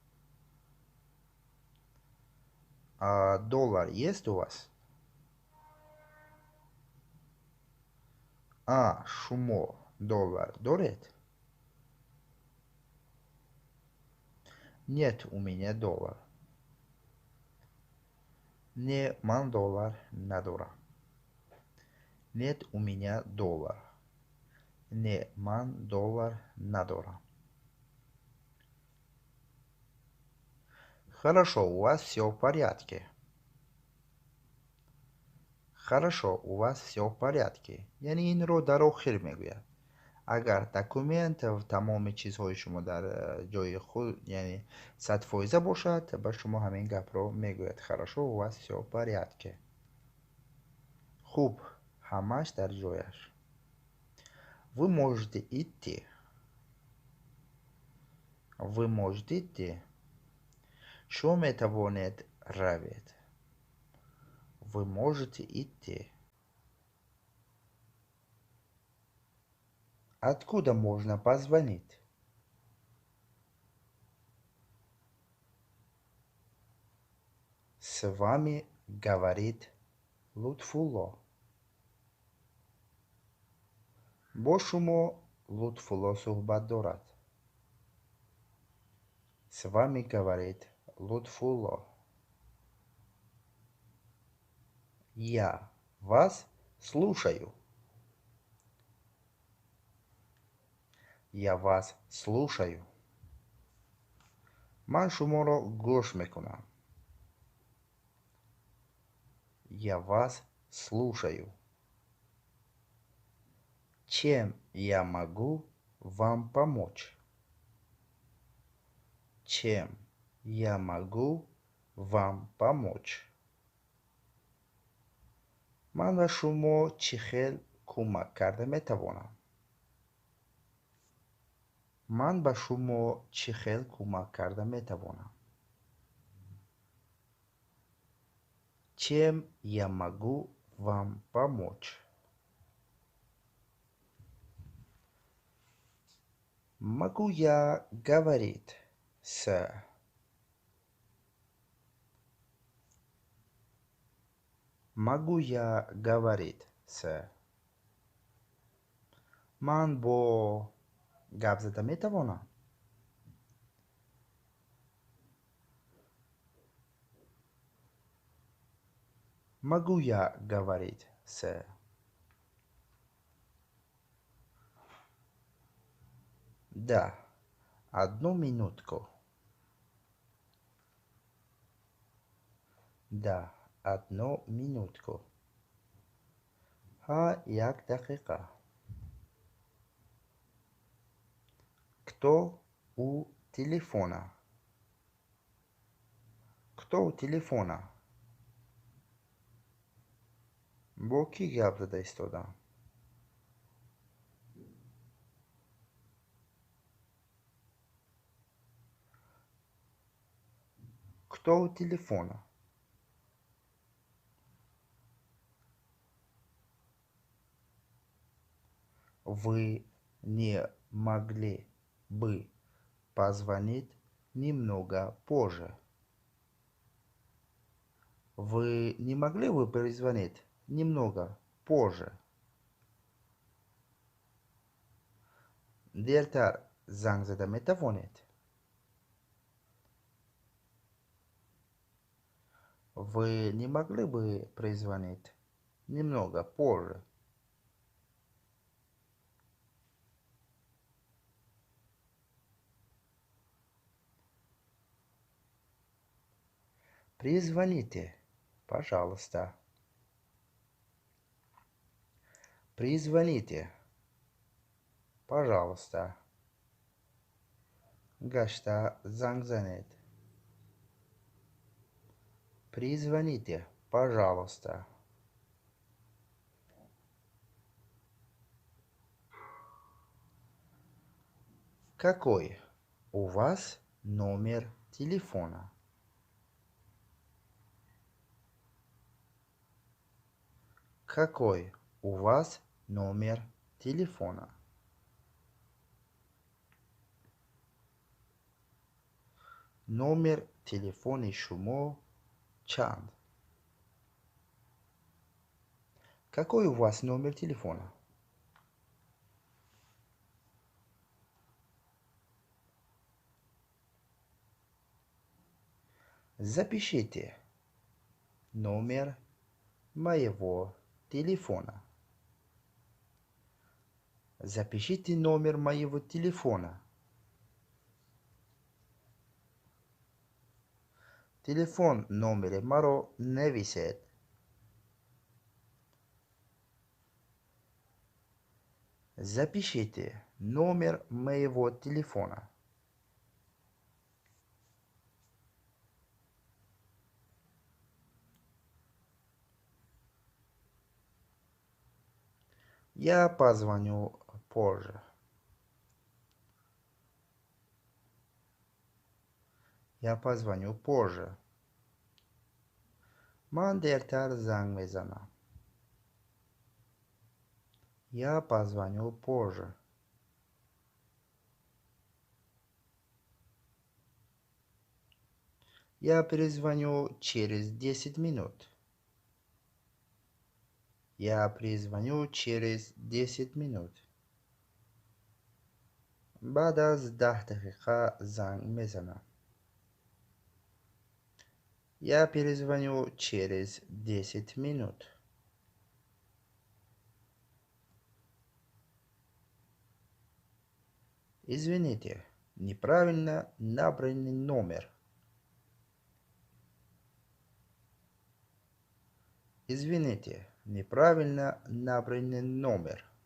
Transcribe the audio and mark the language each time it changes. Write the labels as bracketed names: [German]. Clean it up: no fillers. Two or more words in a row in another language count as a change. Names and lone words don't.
[Russian] А доллар есть у вас? [Tajik] А, шумо доллар дорит? [Russian] Нет у меня доллар. [Tajik] Не, ман доллар надора. [Russian] Нет у меня доллар. [Tajik] Не, ман доллар надора. [Russian] Хорошо, у вас все в порядке. Хорошо, у вас все в порядке. [Persian] یعنی این رو در آخر میگوید. اگر دکومنت و تمام چیزهای شما در جای خود یعنی 100% باشد، به شما همین گپ رو میگوید. [Russian] хорошо, у вас все в порядке. [Persian] خوب، همش در جایش. [Russian] Вы можете идти. Вы можете идти. [Persian] شما میتوانید روید. [Russian] Вы можете идти. Откуда можно позвонить? С вами говорит Лутфулло. [Persian] با شما لطفالله صحبت دارد. [Russian] С вами говорит Лутфулло. Я вас слушаю. Я вас слушаю. [Persian] من شما را گوش میکنم. [Russian] Я вас слушаю. Чем я могу вам помочь? Чем я могу вам помочь? [Persian] من به شما چه خیل کمک کرده میتوانم؟ من به شما چه خیل کمک کرده میتوانم؟ [Russian] Чем я могу вам помочь? Могу я говорить с... Могу я говорить с... [Persian] من با گپ زده میتوانم؟ [Russian] Могу я говорить с... Да, одну минутку. Да, одну минутку. [Persian] ها یک دقیقه. [Russian] Кто у телефона? Кто у телефона? [Persian] با کی گپ زده ایستادم؟ [Russian] Кто у телефона? Вы не могли бы позвонить немного позже? Вы не могли бы перезвонить немного позже? [Persian] دیرتر زنگ زده می توانید؟ [Russian] Вы не могли бы перезвонить немного позже? Перезвоните, пожалуйста. Перезвоните, пожалуйста. [Persian] Гашта زنگ زنید. [Russian] Перезвоните, пожалуйста. Какой у вас номер телефона? Какой у вас номер телефона? Номер телефона [Persian] شما چند؟ [Russian] Какой у вас номер телефона? Запишите номер моего телефона. Запишите номер моего телефона. Телефон номер [Persian] مرا نویسید. [Russian] Запишите номер моего телефона. Я позвоню позже. Я позвоню позже. [Persian] من دیرتر زنگ میزنم. [Russian] Я позвоню позже. Я перезвоню через 10 минут. Я перезвоню через 10 минут. [Persian] بعد از 10 دقیقه زنگ میزنم. [Russian] Я перезвоню через 10 минут. Извините, неправильно набранный номер. Извините, неправильно набранный номер.